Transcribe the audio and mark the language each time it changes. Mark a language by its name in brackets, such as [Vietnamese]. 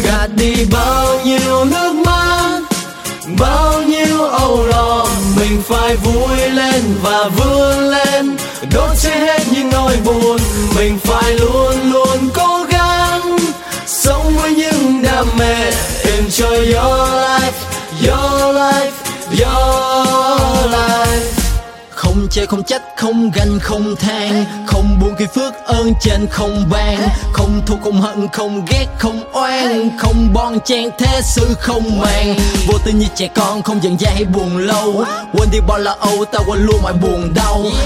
[Vietnamese] Gạt đi bao nhiêu nước mắt, bao nhiêu âu lo, mình phải vui lên và vươn lên, đốt cháy hết những nỗi buồn. Mình phải luôn luôn cố gắng sống với những đam mê. [English] Enjoy your life, your life, your life. [Vietnamese] Không chê không trách, không ganh không than, không buồn khi phước ơn trên không ban, không thù không hận, không ghét không oán, không bon chen thế sự không màng. Vô tư như trẻ con, không giận dai hay buồn lâu, quên đi bao lo âu, ta quên luôn mọi buồn đau.